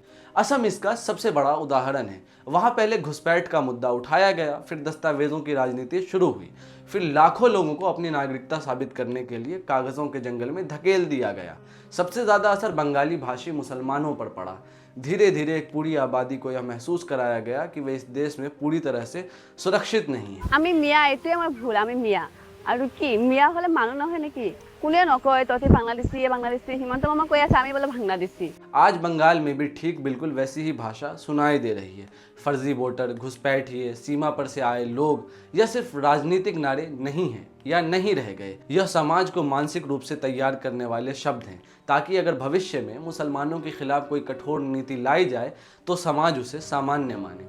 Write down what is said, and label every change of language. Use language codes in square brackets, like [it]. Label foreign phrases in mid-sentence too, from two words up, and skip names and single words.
[hi] असम इसका सबसे बड़ा उदाहरण है। वहाँ पहले घुसपैठ का मुद्दा उठाया गया, फिर दस्तावेजों की राजनीति शुरू हुई, फिर लाखों लोगों को अपनी नागरिकता साबित करने के लिए कागज़ों के जंगल में धकेल दिया गया। सबसे ज़्यादा असर बंगाली भाषी मुसलमानों पर पड़ा। धीरे धीरे एक पूरी आबादी को यह महसूस कराया गया कि वे इस देश में पूरी तरह से सुरक्षित नहीं है। [as] আমি মিয়া, এটাই আমার ভুল। আমি মিয়া আৰু কি মিয়া হলে মানুহ নহয় নেকি? কোনে নকয় তহঁতি বাংলাদেশী বাংলাদেশী? হিমন্ত মামা কৈ আছে আমি বোলে বাংলাদেশী। [hi] आज बंगाल में भी ठीक बिल्कुल वैसी ही भाषा सुनाई दे रही है। फर्जी वोटर, घुसपैठिए, सीमा पर से आए लोग, यह सिर्फ राजनीतिक नारे नहीं हैं या नहीं रह गए। यह समाज को मानसिक रूप से तैयार करने वाले शब्द हैं, ताकि अगर भविष्य में मुसलमानों के खिलाफ कोई कठोर नीति लाई जाए तो समाज उसे सामान्य माने।